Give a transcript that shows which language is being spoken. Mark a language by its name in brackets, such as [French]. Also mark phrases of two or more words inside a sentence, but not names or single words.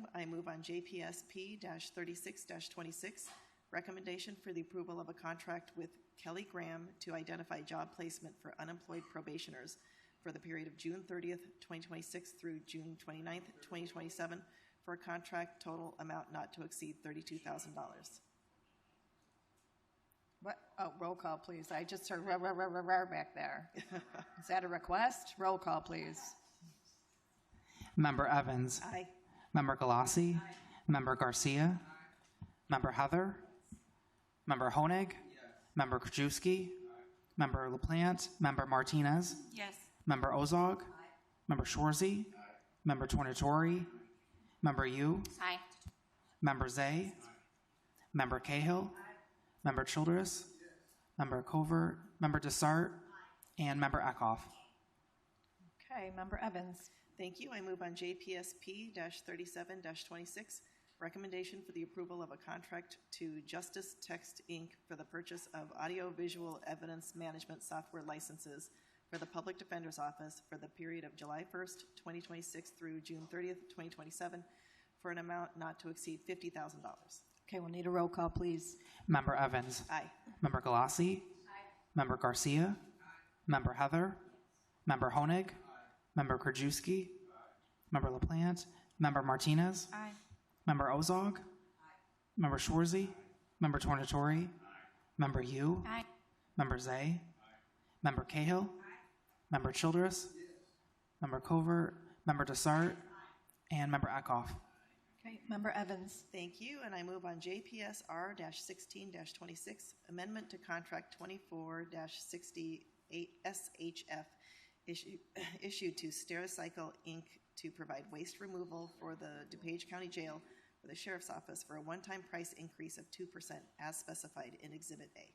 [English] I move on JPSP-36-26, recommendation for the approval of a contract with Kelly Graham to identify job placement for unemployed probationers for the period of June 30th, 2026 through June 29th, 2027 for a contract total amount not to exceed $32,000. What? Oh, roll call, please. I just heard back there. Is that a request? Roll call, please. Member Evans. Aye. Member Galassi. Aye. Member Garcia. Member Heather. Member Honig. Member Krajewski. Member LaPlante. Member Martinez. Yes. Member Ozog. Member Schwarzy. Member Tornatori. Member Yu. Aye. Member Zay. Member Cahill. Member Childress. Member Covert. Member Desart. And Member Eckhoff. Okay, Member Evans. Thank you. I move on JPSP-37-26, recommendation for the approval of a contract to Justice Text, Inc. for the purchase of audiovisual evidence management software licenses for the Public Defender's Office for the period of July 1st, 2026 through June 30th, 2027 for an amount not to exceed $50,000. Okay, we'll need a roll call, please. Member Evans. Aye. Member Galassi. Aye. Member Garcia. Aye. Member Heather. Member Honig. Aye. Member Krajewski. Aye. Member LaPlante. Member Martinez. Aye. Member Ozog. Aye. Member Schwarzy. Aye. Member Tornatori. Aye. Member Yu. Aye. Member Zay. Aye. Member Cahill. Aye. Member Childress. Yes. Member Covert. Member Desart. Aye. And Member Eckhoff. Okay, Member Evans. Thank you. And I move on JPSR-16-26, amendment to contract 24-68 SHF issued to Stericycle, Inc. to provide waste removal for the DuPage County Jail for the Sheriff's Office for a one-time price increase of 2% as specified in Exhibit A.